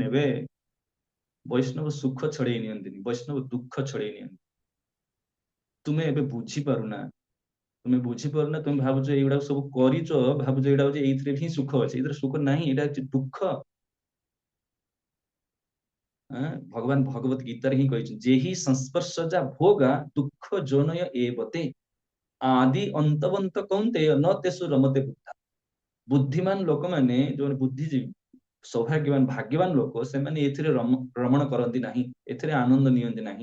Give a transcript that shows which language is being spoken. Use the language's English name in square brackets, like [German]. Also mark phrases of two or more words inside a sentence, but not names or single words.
[Odia] ନେବେ ବୈଷ୍ଣବ ସୁଖ ଛଡେଇ ନିଅନ୍ତିନି ବୈଷ୍ଣବ ଦୁଃଖ ଛଡେଇ ନିଅନ୍ତି ତୁମେ ଏବେ ବୁଝିପାରୁନା ତୁମେ ବୁଝିପାରୁନା ତୁମେ ଭାବୁଛ ଏଇଗୁଡାକ ସବୁ କରିଛ ଭାବୁଛ ଏଇଟା ହଉଛି ଏଇଥିରେ ହିଁ ସୁଖ ଅଛି ଏଇଥିରେ ସୁଖ ନାହିଁ ଏଇଟା ହଉଛି ଦୁଃଖ भगवान भगवत गीता ହିଁ କହିଛନ୍ତି [Sanskrit] ये हि संस्पर्शजा भोगा दुःख योनय एवते आदि अन्तवन्त कौन्तेय न तेषु रमते बुद्धा। [Odia] ବୁଦ୍ଧିମାନ ଲୋକମାନେ ଯୋଉ ବୁଦ୍ଧିଜୀବୀ ସୌଭାଗ୍ୟବାନ ଭାଗ୍ୟବାନ ଲୋକ ସେମାନେ ଏଥିରେ ରମଣ କରନ୍ତି ନାହିଁ, ଏଥିରେ ଆନନ୍ଦ ନିଅନ୍ତି ନାହିଁ।